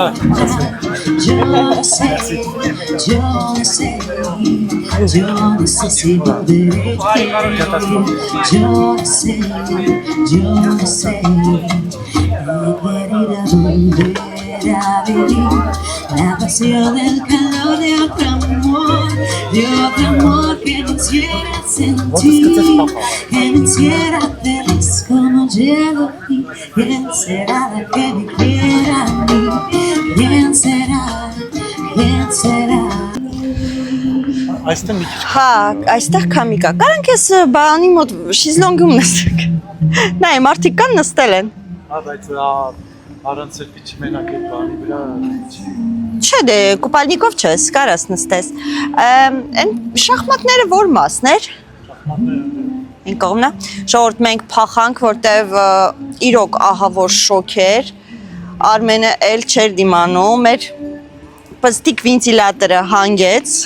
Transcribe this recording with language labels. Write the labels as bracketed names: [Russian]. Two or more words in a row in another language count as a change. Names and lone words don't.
[Spanish] yo no sé, yo no sé, yo no sé si volveré, yo no sé, yo no sé, querida volver a vivir la pasión del calor de otro amor que me hiciera sentir, que me hiciera feliz como llego y quién será la que me quiera a mí, quién será, quién será. [Armenian] այստեղ մի քիչ Հա, այստեղ քամի կա։ Կարանք ես բանի մոտ շիզլոնգում նստենք։ Նայ, մարդիկ կան նստել են։ հա բայց առանց սրտիչ մենակ այդ բանի վրա Չէ, դե կուպալնիկով չես, կարաս նստես։ Այն շախմատները որ մասներ։ Այն կողմնա։ Ժողովուրդ մենք փախանք, որտեվ իրոք ահա որ շոկ էր։ Արմենը էլ չէր դիմանում, մեր պստիկ վենտիլատորը հանգեց։